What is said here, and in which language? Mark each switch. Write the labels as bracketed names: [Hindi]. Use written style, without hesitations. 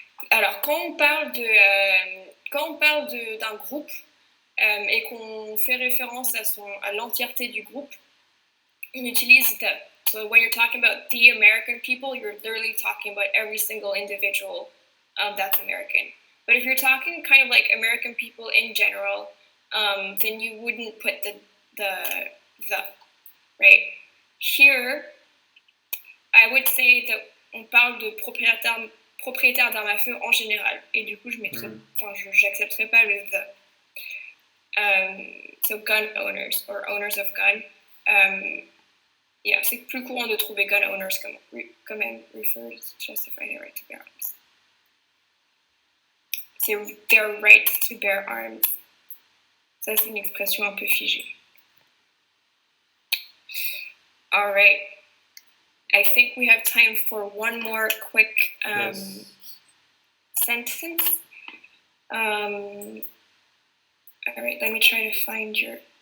[French] Alors, quand on parle d'un groupe et qu'on fait référence à l'entièreté du groupe, on utilise the. [English] So when you're talking about the American people, you're literally talking about every single individual that's American. But if you're talking kind of like American people in general, then you wouldn't put the, right? Here, I would say that [French] on parle de propriétaire d'armes à feu en général. Et du coup, j'accepterai pas le the. [English] So gun owners or owners of gun. Yeah, [French] c'est plus courant de trouver [English] gun owners [French] comme même [English] refers to justify their right to bear arms. [French] C'est their right to bear arms. Ça, c'est une expression un peu figée. [English] All right. I think we have time for one more quick sentence. All right, let me try to find your...